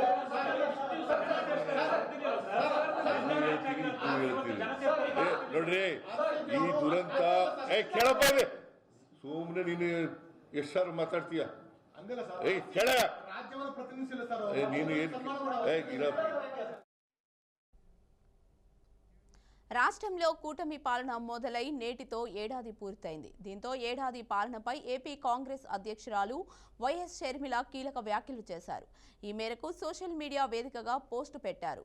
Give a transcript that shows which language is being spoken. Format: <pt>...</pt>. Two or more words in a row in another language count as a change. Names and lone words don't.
<kn>ನೋಡ್ರಿ, ಈ ದುರಂತ ಕೇಳಪ್ಪ, ಸುಮ್ಮನೆ ನೀನು ಎಷ್ಟು ಸಾರು ಮಾತಾಡ್ತೀಯ? ಕೇಳ, ರಾಜ್ಯವನ್ನು ಪ್ರತಿನಿಧಿಸಿಲ್ಲ ಸರ್ ನೀನು ಏನು</kn> <te>రాష్ట్రంలో కూటమి పాలన మొదలై నేటితో ఏడాది పూర్తయింది. దీంతో ఏడాది పాలనపై ఏపీ కాంగ్రెస్ అధ్యక్షురాలు వైఎస్ షర్మిల కీలక వ్యాఖ్యలు చేశారు. ఈ మేరకు సోషల్ మీడియా వేదికగా పోస్టు పెట్టారు.</te>